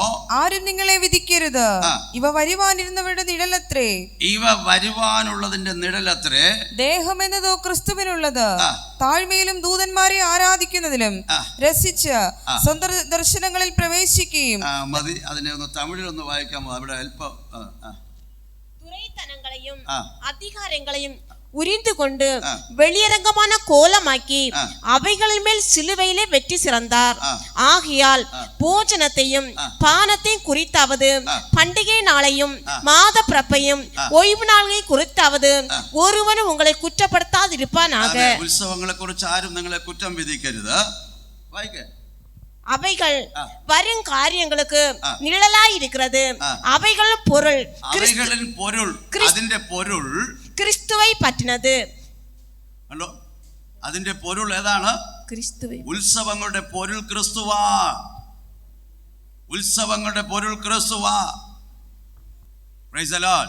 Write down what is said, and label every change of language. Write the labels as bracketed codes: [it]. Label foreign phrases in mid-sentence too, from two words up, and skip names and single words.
[ml] ആരും നിങ്ങളെ വിധിക്കരുത്. ഇവ വരുവാനിരുന്നവരുടെ നിഴലത്രേ. ഇവ വരുവാനുള്ളതിന്റെ നിഴലത്രേ. ദേഹം എന്നതോ ക്രിസ്തുവിനുള്ളത്. താഴ്മയിലും ദൂതന്മാരെ ആരാധിക്കുന്നതിലും രസിച്ച് സ്വന്തം ദർശനങ്ങളിൽ പ്രവേശിക്കുകയും. മതി, അതിനെ ഒന്ന് തമിഴിലൊന്ന് വായിക്കാമോ? അവിടെ അല്പം. [ta] துரைத்தனங்களையும் அதிகாரங்களையும் உரிந்து கொண்டு வெளியரங்கமான கோலமாக்கி அவைகளின் மேல் சிலுவையிலே வெற்றி சிறந்தார். ஆகையால் போஜனத்தையும் பானத்தையும் குறித்தாவது, பண்டிகை நாளையும் மாத பிறப்பையும் ஓய்வு நாளை குறித்தாவது ஒருவனும் உங்களை குற்றப்படுத்தாதிருப்பானாக. [ml] ഉത്സവങ്ങളെ കുറിച്ച് ആരും നിങ്ങളെ കുറ്റം വിധിക്കരുത്. വായിക്കേ. [ta] அவைகள் வரும் காரியங்களுக்கு நிழலாய் இருக்கிறது. அவைகளின் பொருள் [ml] അതിന്റെ പൊരുൾ ക്രിസ്തുവെ പറ്റുന്നത്. ഹലോ, അതിന്റെ പൊരുൾ ഏതാണ്? ക്രിസ്തുവെ. ഉത്സവങ്ങളുടെ പൊരുൾ ക്രിസ്തുവാ. ഉത്സവങ്ങളുടെ പൊരുൾ ക്രിസ്തുവാ. [en] Praise the Lord.